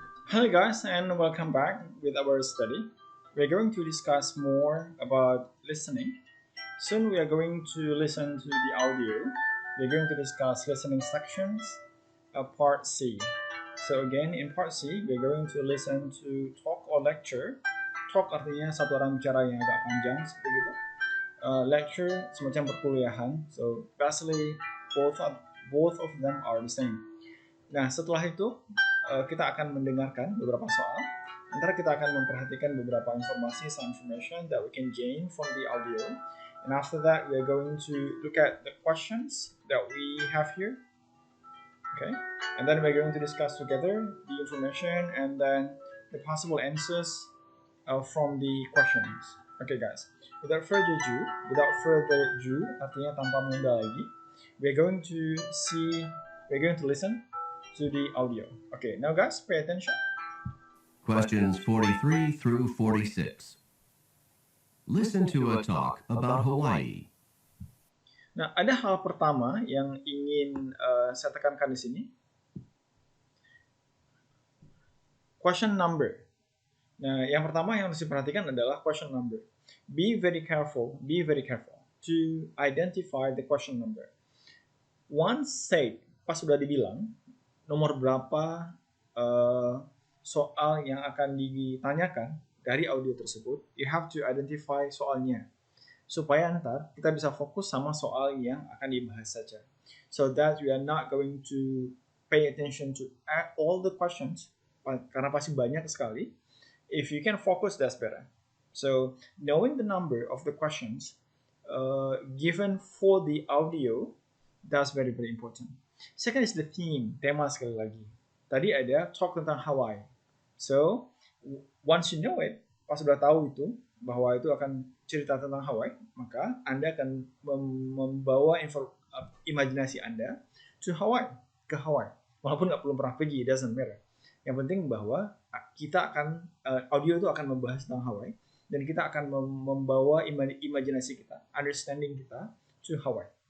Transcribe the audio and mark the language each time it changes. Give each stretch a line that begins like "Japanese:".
English: Hello guys and welcome back with our study. We're going to discuss more about listening. Soon we are going to listen to the audio. We're going to discuss listening sections, part C. So again in part C we're going to listen to talk or lecture.
Indonesian: Talk artinya satu orang bicara yang agak panjang seperti itu. Lecture semacam perkuliahan.
English: So basically both of them are the same.
Indonesian: Nah, setelah itu kita akan mendengarkan beberapa soal. Antara kita akan memperhatikan beberapa informasi,
English: some information that we can gain from the audio. And after that, we are going to look at the questions that we have here. Okay, and then we're going to discuss together the information and then the possible answers from the questions. Okay, guys. Without further ado,
Indonesian: artinya tanpa menunda lagi,
English: we're going to see, we're going to listen to the audio. Okay, now guys, pay attention. Questions 43 through 46. Listen to a talk about Hawaii.
Indonesian: Nah, ada hal pertama yang ingin saya tekankan di sini.
English: Question number.
Indonesian: Nah, yang pertama yang harus diperhatikan adalah question number.
English: Be very careful to identify the question number. Once said,
Indonesian: pas sudah dibilang, nomor berapa soal yang akan ditanyakan dari audio tersebut,
English: you have to identify
Indonesian: soalnya. Supaya ntar kita bisa fokus sama soal yang akan dibahas saja.
English: So that we are not going to pay attention to all the questions,
Indonesian: karena pasti banyak sekali.
English: If you can focus, that's better. So knowing the number of the questions given for the audio, that's very very important. Second is the theme,
Indonesian: tema sekali lagi. Tadi ada talk tentang Hawaii.
English: So once you know it,
Indonesian: pas sudah tahu itu bahwa itu akan cerita tentang Hawaii, maka Anda akan membawa imajinasi Anda
English: to Hawaii,
Indonesian: ke Hawaii. Walaupun nggak perlu pernah pergi,
English: it doesn't matter.
Indonesian: Yang penting bahwa kita akan audio itu akan membahas tentang Hawaii dan kita akan membawa imajinasi kita, understanding kita
English: to Hawaii.